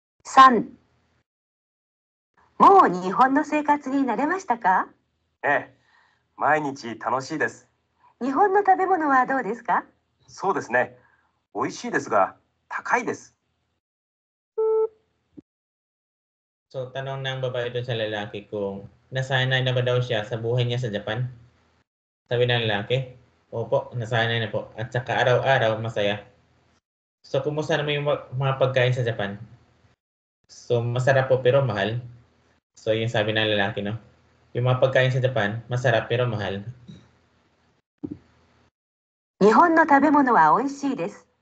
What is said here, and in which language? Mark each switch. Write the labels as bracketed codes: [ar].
[ja] 3、もう日本の生活に慣れましたか？毎日楽しいです。日本の食べ物はどうですか？そうですね。美味しいですが、高いです。 [tl] So, tanong ng babae doon sa lalaki kung nasanay na ba daw siya sa buhay niya sa Japan. Sabi ng lalaki, opo, nasanay na po. At saka araw-araw masaya. So, kumusta naman yung mga pagkain sa Japan? So, masarap po pero mahal. So, yung sabi ng lalaki, no? Yung mga pagkain sa Japan, masarap pero mahal. [ja] 日本の食べ物は美味しいです。